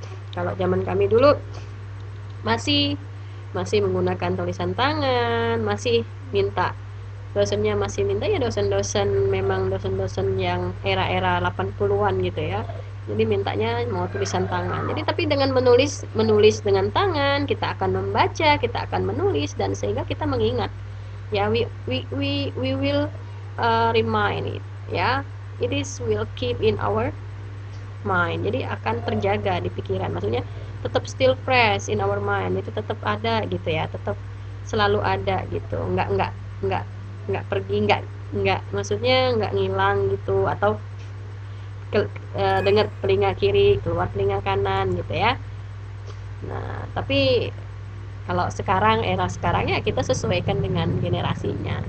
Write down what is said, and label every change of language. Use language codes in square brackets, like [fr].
[id] Kalau zaman kami dulu masih menggunakan tulisan tangan, masih minta dosennya, ya dosen-dosen, memang dosen-dosen yang era-era 80-an gitu ya. Jadi mintanya mau tulisan tangan. Jadi tapi dengan menulis dengan tangan, kita akan membaca, kita akan menulis, dan sehingga kita mengingat. [en] Ya, we will remind it. Ya, it is will keep in our mind. [id] Jadi akan terjaga di pikiran. Maksudnya tetap [en] still fresh in our mind. [id] Itu tetap ada gitu ya, tetap selalu ada gitu. Nggak pergi, nggak maksudnya nggak ngilang gitu, atau dengar telinga kiri keluar telinga kanan gitu ya. Nah, tapi kalau sekarang, era sekarang ya kita sesuaikan dengan generasinya.